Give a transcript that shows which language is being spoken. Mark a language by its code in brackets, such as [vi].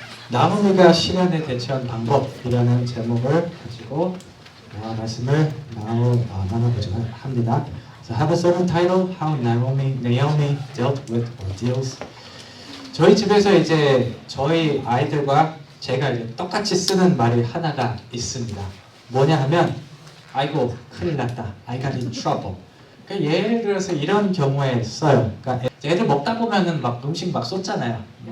[ko] 나무미가 시련에 대처한 방법이라는 제목을 가지고 말씀을 나눠보자 합니다. [en] So have a sermon title, How Naomi Dealt with Ordeals. [ko] 저희 집에서 이제 저희 아이들과 제가 이제 똑같이 쓰는 말이 하나가 있습니다. 뭐냐 하면, 아이고 큰일 났다, [en] I got in trouble. [ko] 그러니까 예를 들어서 이런 경우에 써요. 그러니까 애들 먹다 보면은 막 음식 막 쏟잖아요.